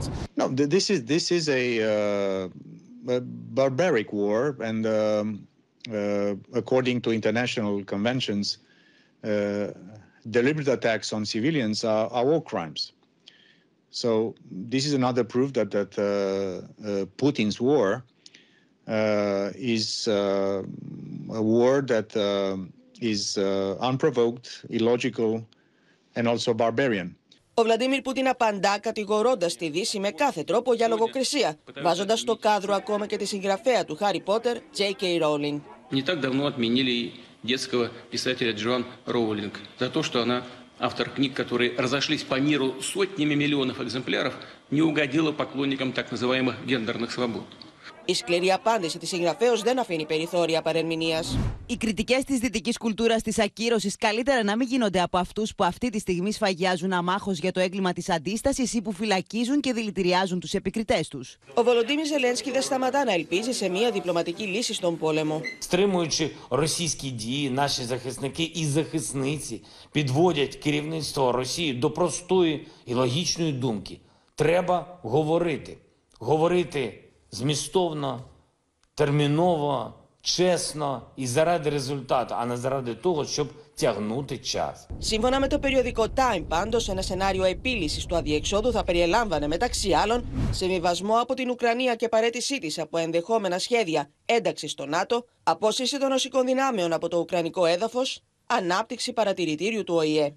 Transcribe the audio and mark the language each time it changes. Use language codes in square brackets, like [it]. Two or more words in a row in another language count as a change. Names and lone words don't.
[en] No, this is a barbaric war, and according to international conventions, deliberate attacks on civilians are war crimes. So this is another proof that Putin's war is a war that is unprovoked, illogical, and also barbarian. [el] Ο Βλαντίμιρ Πούτιν απαντά κατηγορώντας τη Δύση με κάθε τρόπο για λογοκρισία, βάζοντας στο κάδρο ακόμα και τη συγγραφέα του Χάρι Πότερ, J.K. Rowling. [ru] Не так давно отменили детского писателя Джоан Роулинг за то, что она, автор книг, которые разошлись по миру сотнями миллионов экземпляров, не угодила поклонникам так называемых гендерных свобод. [el] Η σκληρή απάντηση της συγγραφέως δεν αφήνει περιθώρια παρερμηνίας. Οι κριτικές της δυτικής κουλτούρας της ακύρωσης καλύτερα να μην γίνονται από αυτούς που αυτή τη στιγμή σφαγιάζουν αμάχως για το έγκλημα της αντίστασης ή που φυλακίζουν και δηλητηριάζουν τους επικριτές τους. Ο Βολοντίμιρ Ζελένσκι δεν σταματά να ελπίζει σε μια διπλωματική λύση στον πόλεμο. [uk] Стримуючи російські дії, наші захисники і захисниці підводять керівництво Росії до простої і логічної думки. Треба говорити. Говорити змістовно, терміново, чесно і заради результату, а не заради того, щоб τягнути час. [el] Σύμφωνα με το περιοδικό Time, πάντως, ένα σενάριο επίλυσης του αδιεξόδου θα περιελάμβανε μεταξύ άλλων συμβιβασμό από την Ουκρανία και παραίτησή της από ενδεχόμενα σχέδια ένταξης στο ΝΑΤΟ, απόσυρση των ρωσικών δυνάμεων από το ουκρανικό έδαφος, ανάπτυξη παρατηρητήριου του ΟΗΕ.